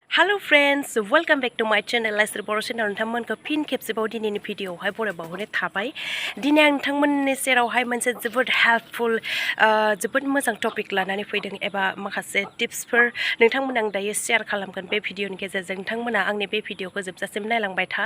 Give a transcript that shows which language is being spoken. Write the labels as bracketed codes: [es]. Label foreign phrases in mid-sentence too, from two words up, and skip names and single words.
[en] Hello friends, welcome back to my channel. [brx] Laisir बर' channel नोंथांमोनखौ फिन खेबसेबाव दिनैनि भिडिअआवहाय बरायबावहरनाय थाबाय। दिनै आं नोंथांमोननि सेरावहाय मोनसे जोबोद हेल्पफुल जोबोद मोजां टपिक लानानै फैदों एबा माखासे टिप्सफोर नोंथांमोन आं दायो शेयार खालामगोन बे भिडिअनि गेजेरजों नोंथांमोना आंनि बे भिडिअखौ जोबजासिम नायलांबाय था।